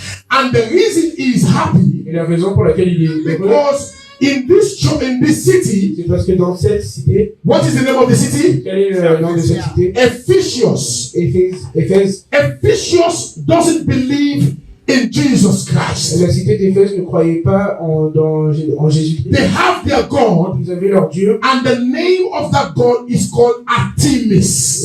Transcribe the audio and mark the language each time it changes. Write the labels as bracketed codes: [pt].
[en] And the reason he is happy, [fr] Et la raison pour laquelle il est heureux, [en] because in this city, [fr] c'est parce que dans cette cité, [en] what is the name of the city? [fr] quel est le nom de cette cité? [en] Ephesus. [fr] Éphèse. [en] Ephesus doesn't believe in Jesus Christ. [fr] La cité d'Éphèse ne croyait pas en Jésus-Christ. [en] They have their God, [fr] Ils avaient leur Dieu. [en] and the name of that God is called Artemis.